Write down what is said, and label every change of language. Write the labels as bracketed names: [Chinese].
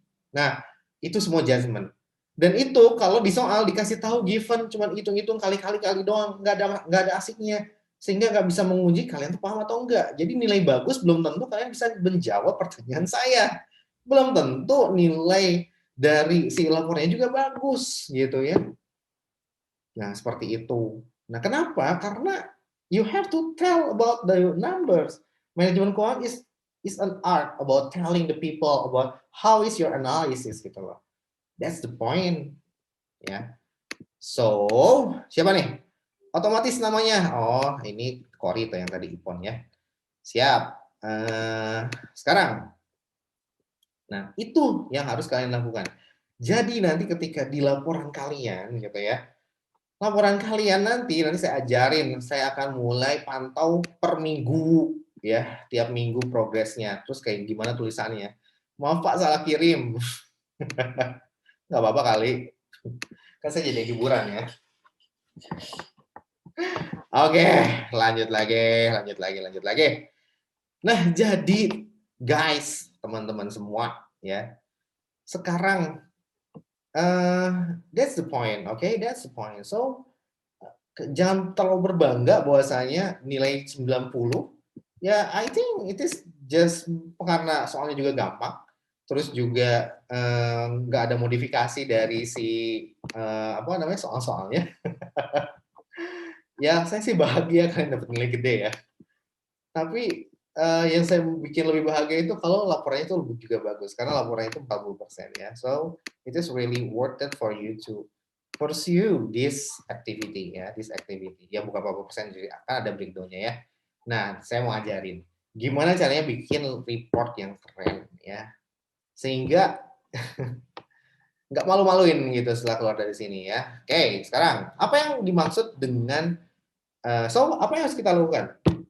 [Indonesian] Nah, itu semua judgement. Dan itu kalau di soal dikasih tahu given cuma hitung-hitung kali-kali doang, nggak ada asiknya. Sehingga nggak bisa menguji kalian tuh paham atau enggak. Jadi nilai bagus belum tentu kalian bisa menjawab pertanyaan saya. Belum tentu nilai dari si laporannya juga bagus gitu ya. Nah, seperti itu. Nah, kenapa? Karena [English] you have to tell about the numbers. [Indonesian] Manajemen keuangan [English] is an art about telling the people about how is your analysis [Indonesian] gitu loh. [English] That's the point. Ya. [Indonesian] So, siapa nih? Otomatis namanya. Oh, ini Kori tuh yang tadi Ipon ya. Siap. Sekarang. Nah, itu yang harus kalian lakukan. Jadi nanti ketika di laporan kalian gitu ya, laporan kalian nanti saya ajarin, saya akan mulai pantau per minggu ya, tiap minggu progresnya. Terus kayak gimana tulisannya. Maaf Pak salah kirim. Nggak apa-apa kali. Kan saya jadi hiburan ya. Oke, lanjut lagi. Nah, jadi guys, teman-teman semua ya. Sekarang [English] that's the point, okay? That's the point. [Indonesian] So, jangan terlalu berbangga bahwasanya nilai 90. Ya, [English] I think it is just [Indonesian] karena soalnya juga gampang. Terus juga nggak ada modifikasi dari si apa namanya soal-soalnya. Ya, saya sih bahagia kalian dapat nilai gede ya. Tapi yang saya bikin lebih bahagia itu kalau laporannya itu lebih juga bagus karena laporannya itu 40% ya. [English] So, it is really worth it for you to pursue this activity ya, this activity. [Indonesian] Ya bukan 40% jadi akan ada breakdown-nya ya. Nah, saya mau ajarin gimana caranya bikin report yang keren ya. Sehingga nggak malu-maluin gitu setelah keluar dari sini ya. Oke, sekarang apa yang dimaksud dengan apa yang harus kita lakukan?